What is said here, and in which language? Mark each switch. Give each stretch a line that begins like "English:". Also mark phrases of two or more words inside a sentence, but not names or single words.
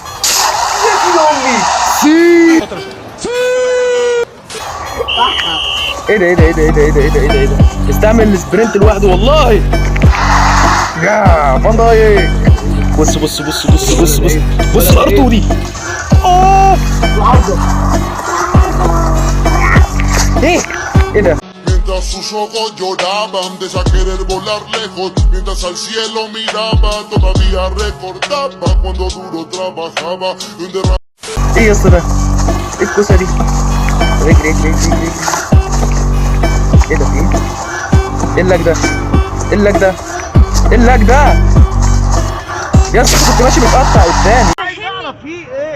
Arabic: ايه ده استعمل السبرنت لوحده والله. يا فان دايك بص الارتو دي. اوف ايه ده؟
Spanish: Mientras sus ojos lloraban de querer volar lejos, mientras al cielo miraba, todavía recordaba cuando duro trabajaba.
Arabic: ايه يا اسطى ده؟ ايه الكوسه دي؟ اجري. ايه ده؟ ايه اللك ده؟ يا اسطى كنت ماشي متقطع قدامي. عايز اعرف في ايه؟